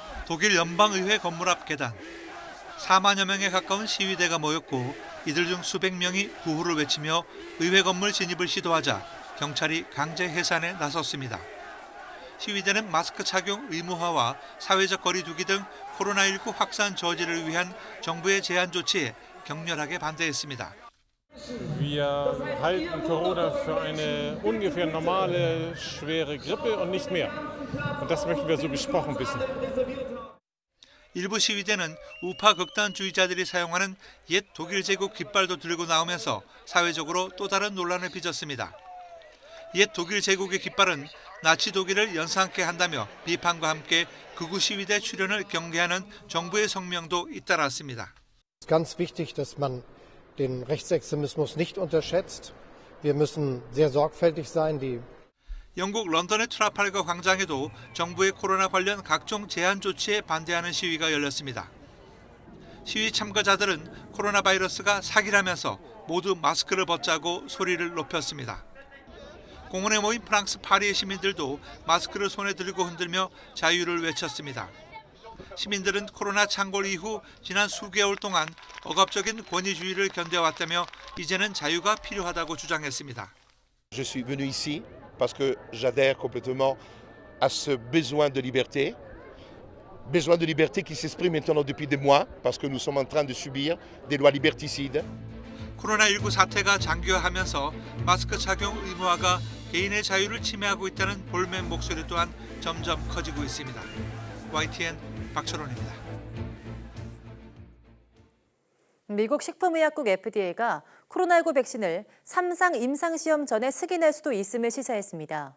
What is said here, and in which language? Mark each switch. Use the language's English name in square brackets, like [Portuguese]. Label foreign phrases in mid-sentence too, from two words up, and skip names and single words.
[Korean] 독일 연방의회 건물 앞 계단. 4만여 명에 가까운 시위대가 모였고 이들 중 수백 명이 구호를 외치며 의회 건물 진입을 시도하자 경찰이 강제 해산에 나섰습니다. 시위대는 마스크 착용 의무화와 사회적 거리 두기 등 코로나19 확산 저지를 위한 정부의 제한 조치에 격렬하게 반대했습니다. [German] Wir halten Corona für eine ungefähr normale, schwere Grippe und nicht mehr. Und das möchten wir so besprochen wissen. [Korean] 일부 시위대는 우파 극단주의자들이 사용하는 옛 독일 제국 깃발도 들고 나오면서 사회적으로 또 다른 논란을 빚었습니다. 옛 독일 제국의 깃발은 나치 독일을 연상케 한다며 비판과 함께 극우 시위대 출현을 경계하는 정부의 성명도 잇따랐습니다. [German] Ganz wichtig, dass man den Rechtsextremismus nicht unterschätzt. Wir müssen sehr sorgfältig sein. [Korean] 영국 런던의 트라팔거 광장에도 정부의 코로나 관련 각종 제한 조치에 반대하는 시위가 열렸습니다. 시위 참가자들은 코로나 바이러스가 사기라면서 모두 마스크를 벗자고 소리를 높였습니다. 공원에 모인 프랑스 파리의 시민들도 마스크를 손에 들고 흔들며 자유를 외쳤습니다. 시민들은 코로나 창궐 이후 지난 수개월 동안 억압적인 권위주의를 견뎌왔다며 이제는 자유가 필요하다고 주장했습니다. [French] Je suis venu ici parce que j'adhère complètement à ce besoin de liberté qui s'exprime maintenant depuis des mois parce que nous sommes en train de subir des lois liberticides. [Korean] 코로나19 사태가 장기화하면서 마스크 착용 의무화가 개인의 자유를 침해하고 있다는 볼멘 목소리 또한 점점 커지고 있습니다. YTN 박철원입니다. 미국 식품의약국 FDA가 코로나19 백신을 3상 임상시험 전에 승인할 수도 있음을 시사했습니다.